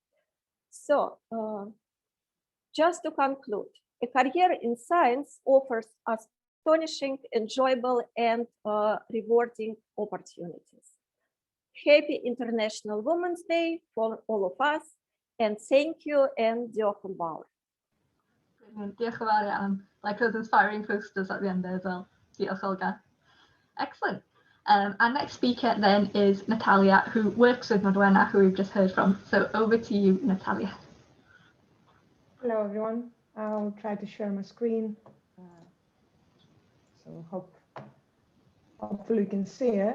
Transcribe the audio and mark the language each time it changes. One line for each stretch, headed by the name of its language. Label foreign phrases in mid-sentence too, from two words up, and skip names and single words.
English: So just to conclude, a career in science offers astonishing, enjoyable, and rewarding opportunities. Happy International Women's Day for all of us, and thank you, and
Welsh: diolch yn fawr. Diolch yn fawr iawn.
English: Like those inspiring posters at the end there as well. Diolch, Olga. Excellent. Our next speaker then is Natalia, who works with Nodwenna, who we've just heard from. So over to you, Natalia. Hello, everyone. I'll try to share my screen. So hopefully you can see it.